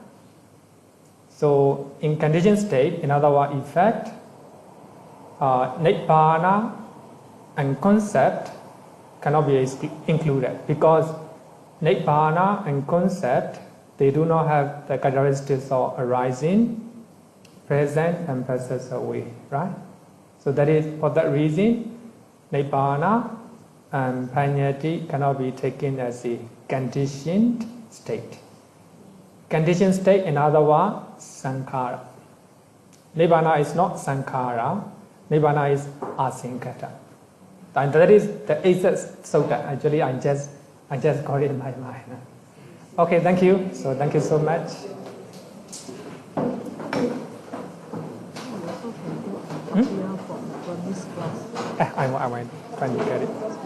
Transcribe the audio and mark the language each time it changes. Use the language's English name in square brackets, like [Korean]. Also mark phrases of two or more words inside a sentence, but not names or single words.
[English] So in conditioned state, in other words, effect, Nibbana and concept cannot be included because Nibbana and concept, they do not have the characteristics of arising, present, and passes away, right? So that is, for that reason, Nibbana and Paññatti cannot be taken as a conditioned state. Conditioned state, in other words, sankhara. Nibbana is not sankhara, Nibbana is asankata. And that is the eighth sutta. Actually, I just got it in my mind. Okay, thank you. So thank you so much. I went trying to get it.